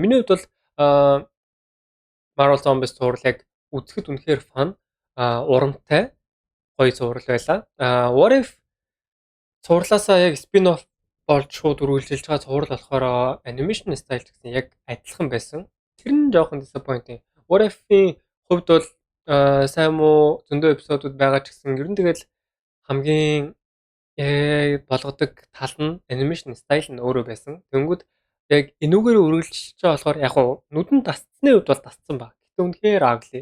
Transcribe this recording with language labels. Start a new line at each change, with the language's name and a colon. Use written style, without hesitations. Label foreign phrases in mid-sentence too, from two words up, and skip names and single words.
Mongolian: Миний хувьд бол Marvel Zombies зурлыг үзэхэд үнэхээр
English: fun урамтай
Mongolian: гоё зураг байлаа. What If цуурлаасаа яг спин-офф болж шууд үргэлжилж байгаа цуврал болохоор анимашн стайл гэсэн яг адилхан байсан. Тэр нь жоохон disappointing. What If-ийн хувьд бол сайн муу зөндөө эпизодууд байгаа ч гэсэн ер нь тэгэл хамгийн болгодог тал нь анимашн стайл нь өөрөө байсан. Тэнгүүд яг энүүгээр үргэлжилж байгаа болохоор яг нүдэнд тасцсны хувьд бол тасцсан баг. Гэтэ үнэхээр ugly.